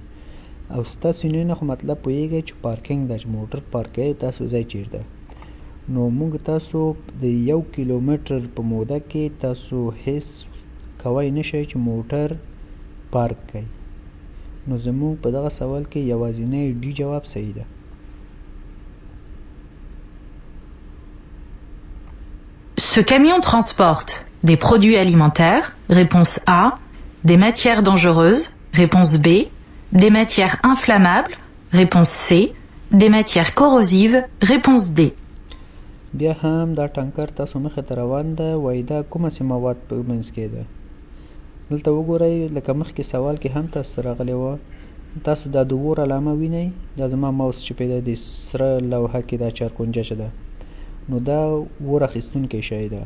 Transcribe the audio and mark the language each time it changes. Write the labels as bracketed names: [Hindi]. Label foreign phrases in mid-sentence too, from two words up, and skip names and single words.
[Pashto] او stationner نه خو مطلب پوهېږئ چې پارکینګ ده، چې موټر پارک کوئ تاسو ځای چېرته. نو موږ تاسو د 1 کیلومتر په موده کې تاسو هیڅ کوی نشئ چې موټر پارک کړئ. نو زموږ په دغه سوال کې یوازینی ډي جواب صحیح ده. [French] Ce camion transporte des produits alimentaires, réponse A, des matières dangereuses, réponse B, des matières inflammables, réponse C, des matières corrosives, réponse D. [Pashto] بیا هم دا ټانکر تاسو مخې ته روان ده، وایي دا کومه سي مواد په منځ کې ده. دلته وګورئ لکه مخکې سوال کې هم تاسو ته راغلی وه، تاسو دا د اور علامه وینئ، دا زما ماوس چې پیدا د سره لوحه کې دا چارکونجه چې ده، نو دا اور اخیستونکی شی ده.